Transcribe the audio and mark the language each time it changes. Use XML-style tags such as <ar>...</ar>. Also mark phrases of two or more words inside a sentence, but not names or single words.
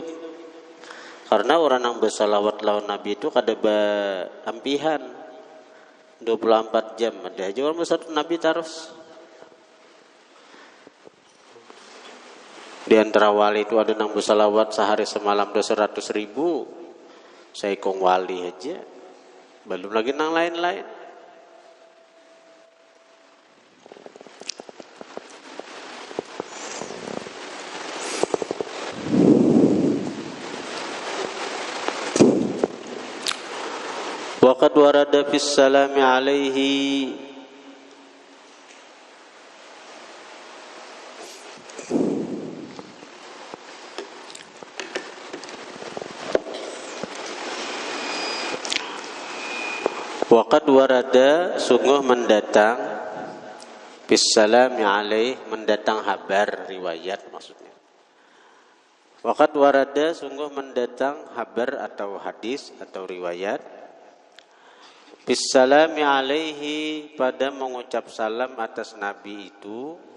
<bjn>Karena orang yang bersalawat lawan Nabi itu kada ampihan 24 jam.</bjn> <id>Ada aja orang bersalawat Nabi terus. Di antara wali itu ada yang bersalawat sehari semalam 200.000. Saya kong wali aja. Belum lagi yang lain-lain.</id> <ar>Waqad warada fis salami alaihi waqad warada</ar> <id>sungguh mendatang</id> <ar>fis salami alaihi</ar> <id>mendatang kabar riwayat maksudnya.</id> <ar>Waqad warada</ar> <id>sungguh mendatang kabar atau hadis atau riwayat</id> <ar>Bissalami alaihi</ar> <id>pada mengucap salam atas Nabi itu</id>